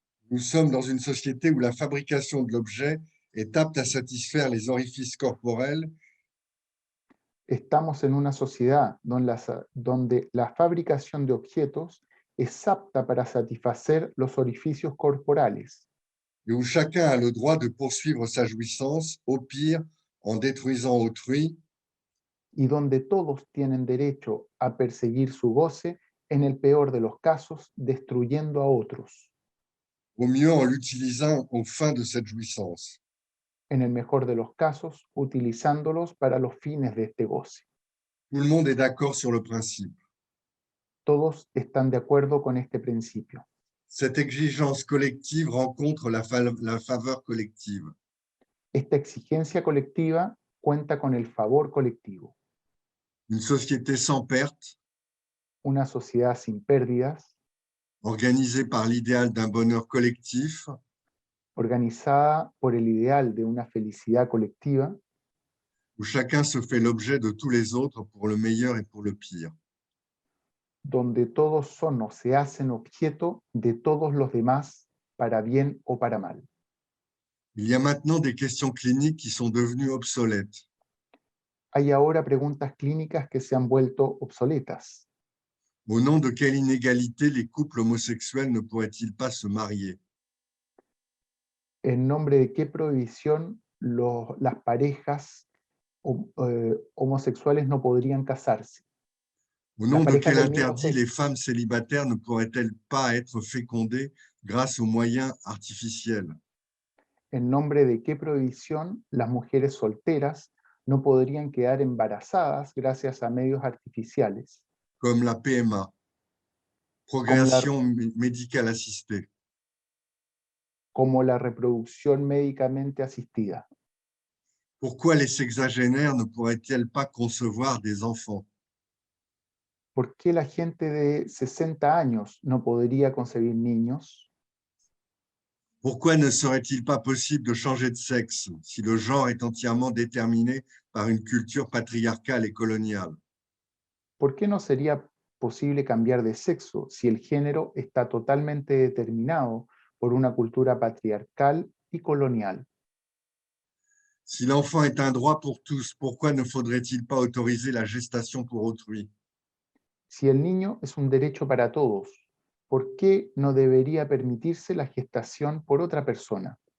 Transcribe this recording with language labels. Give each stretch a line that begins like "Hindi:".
French: Nous sommes dans une société où la fabrication de l'objet est apte à satisfaire les orifices corporels
Spanish: Estamos en una sociedad donde la fabricación de objetos es apta para satisfacer los orificios corporales
French: et où chacun a le droit de poursuivre sa jouissance, au pire en détruisant autrui,
Spanish: y donde todos tienen derecho a perseguir su goce, en el peor de los casos, destruyendo a otros,
French: au mieux en l'utilisant aux fins de cette jouissance.
Spanish: en el mejor de los casos, utilizándolos para los fines de este goce.
French: Tout le monde est d'accord sur le principe.
Spanish: Todos están de acuerdo con este principio.
French: Cette exigence collective rencontre la faveur collective.
Spanish: Esta exigencia colectiva cuenta con el favor colectivo.
French: Une société sans perte,
Spanish: Una sociedad sin pérdidas,
French: organisée par l'idéal d'un bonheur collectif,
Spanish: organizada por el ideal de una felicidad colectiva,
French: où chacun se fait l'objet de tous les autres pour le meilleur et pour le pire.
Spanish: donde todos son o se hacen objeto de todos los demás para bien o para mal.
French: Il y a maintenant des questions cliniques qui sont devenues obsolètes.
Spanish: Hay ahora preguntas clínicas que se han vuelto obsoletas.
French: Au nom de quelle inégalité les couples homosexuels ne pourraient-ils pas se marier?
Spanish: ¿En nombre de qué prohibición las parejas homosexuales no podrían casarse?
French: Au nom de
Spanish: parejas
French: quel
Spanish: del mismo
French: interdit
Spanish: sexo.
French: les femmes célibataires ne pourraient-elles pas être fécondées grâce aux moyens artificiels?
Spanish: ¿En nombre de qué prohibición las mujeres solteras no podrían quedar embarazadas gracias a medios artificiales,
French: Comme la PMA, progression médicale assistée.
Spanish: como la reproducción médicamente asistida?
French: Pourquoi les sexagénaires ne pourraient-ils pas concevoir des enfants?
Spanish: ¿Por qué la gente de 60 años no podría concebir niños?
French: Pourquoi ne serait-il pas possible de changer de sexe si le genre est entièrement déterminé par une culture patriarcale et coloniale?
Spanish: ¿Por qué no sería posible cambiar de sexo si el género está totalmente determinado por una cultura patriarcal y colonial?
French: Si l'enfant est un droit pour tous, pourquoi ne faudrait-il pas autoriser la gestation pour autrui?
Spanish: Si el niño es un derecho para todos, ¿Por qué no debería permitirse la gestación por otra persona?